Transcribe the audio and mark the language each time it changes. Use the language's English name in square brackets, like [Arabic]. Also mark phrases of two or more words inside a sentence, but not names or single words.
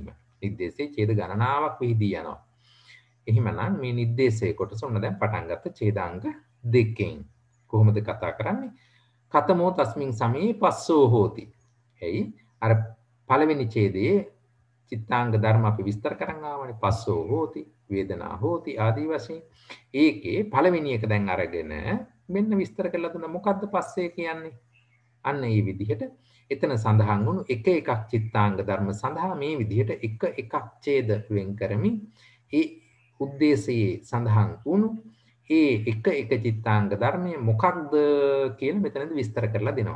[Sinhala] නිද්දේශයේ ඡේද ගණනාවක් විහිදී යනවා. එහෙමනම් මේ නිද්දේශයේ කොටස ඔන්න දැන් පටන් ගත්ත ඡේදාංග දෙකෙන් කොහොමද කතා කරන්නේ? [Pali] කතමෝ තස්මින් සමයේ පස්සෝ හෝති. [Sinhala] එයි අර පළවෙනි ඡේදයේ චිත්තාංග ධර්ම අපි විස්තර කරන් ආවනේ. [Pali] පස්සෝ හෝති, වේදනා හෝති [Sinhala] ආදී වශයෙන්. ඒකේ පළවෙනි එක දැන් අරගෙන මෙන්න විස්තර කරලා දුන්න මොකද්ද පස්සේ කියන්නේ? අන්න ඒ විදිහට එතන සඳහන් වුණු එක එකක් චිත්තාංග ධර්ම සඳහා මේ විදිහට එක එකක් ඡේද වෙන් කරමින් ඒ උද්දේශයේ සඳහන් වුණු ඒ එක එක චිත්තාංග ධර්මය මොකක්ද කියලා මෙතනදී විස්තර කරලා දෙනවා.